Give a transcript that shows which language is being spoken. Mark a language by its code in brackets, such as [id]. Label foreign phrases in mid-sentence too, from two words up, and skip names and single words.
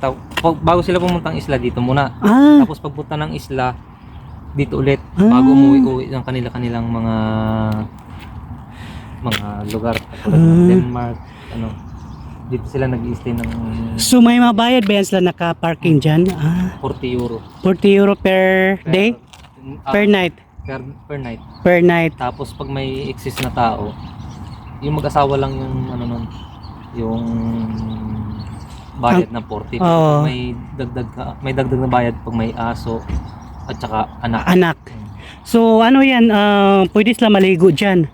[tl] Bago sila pumuntang isla dito muna. Tapos pagpunta ng isla dito ulit bago umuwi ng kanilang mga lugar katulad ng Denmark, dito sila nag-i-stay ng So may mabayad ba yan sila naka-parking dyan? 40 euro [en] 40 euro per day? Per night? per night. Per night. [tl] Tapos pag may excess na tao, yung mag-asawa lang yung yung bayad ng 40. Oo. May dagdag na bayad pag may aso at saka anak. Anak. So ano yan, pwede sila maligo dyan.